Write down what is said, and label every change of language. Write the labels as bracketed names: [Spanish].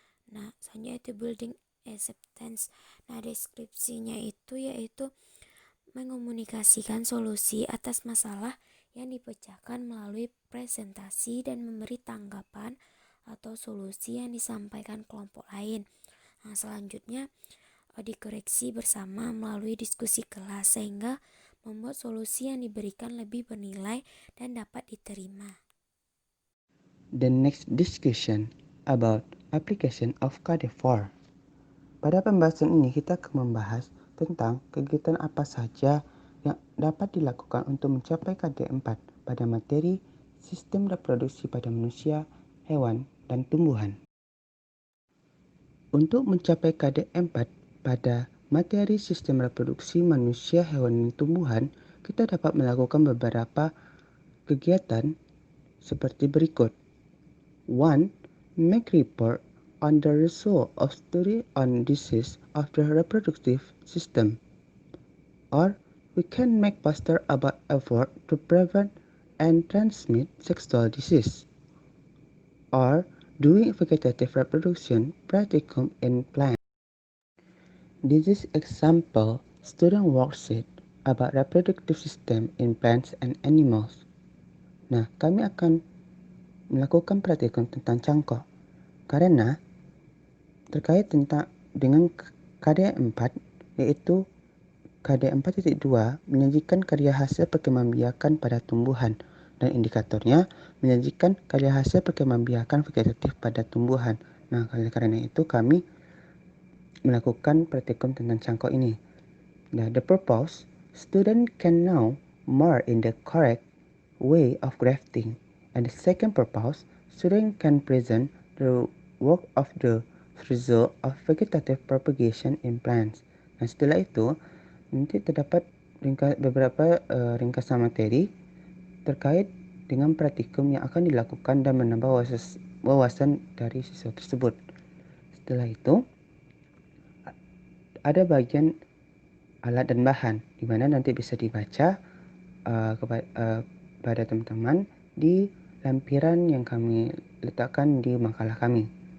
[Indonesian] Nah, selanjutnya itu building acceptance. Nah, deskripsinya itu yaitu mengomunikasikan solusi atas masalah yang dipecahkan melalui presentasi dan memberi tanggapan atau solusi yang disampaikan kelompok lain. Nah, selanjutnya dikoreksi bersama melalui diskusi kelas sehingga membuat solusi yang diberikan lebih bernilai dan dapat diterima. [English] The next discussion about application of KD4. [Indonesian] Pada pembahasan ini kita akan membahas tentang kegiatan apa saja yang dapat dilakukan untuk mencapai KD4 pada materi sistem reproduksi pada manusia, hewan, dan tumbuhan. Untuk mencapai KD4 pada materi sistem reproduksi manusia, hewan, dan tumbuhan, kita dapat melakukan beberapa kegiatan seperti berikut. 1. [English] Make report on the result of study on disease of the reproductive system. Or we can make poster about effort to prevent and transmit sexual disease. Or doing vegetative reproduction practicum in plants. This is example student worksheet about reproductive system in plants and animals. [Indonesian] Nah, kami akan melakukan praktikum tentang cangkok karena terkait dengan KD4 yaitu KD 4.2 menyajikan karya hasil perkembangan biakan pada tumbuhan dan indikatornya menyajikan karya hasil perkembangan biakan vegetatif pada tumbuhan. Nah, karena itu kami melakukan praktikum tentang cangkok ini. [English] Nah, the purpose, student can know more in the correct way of grafting. And the second purpose, student can present the work of the result of vegetative propagation in plants. [Indonesian] Nah, setelah itu nanti terdapat beberapa ringkasan materi terkait dengan praktikum yang akan dilakukan dan menambah wawasan dari siswa tersebut. Setelah itu ada bagian alat dan bahan di mana nanti bisa dibaca pada teman-teman di lampiran yang kami letakkan di makalah kami.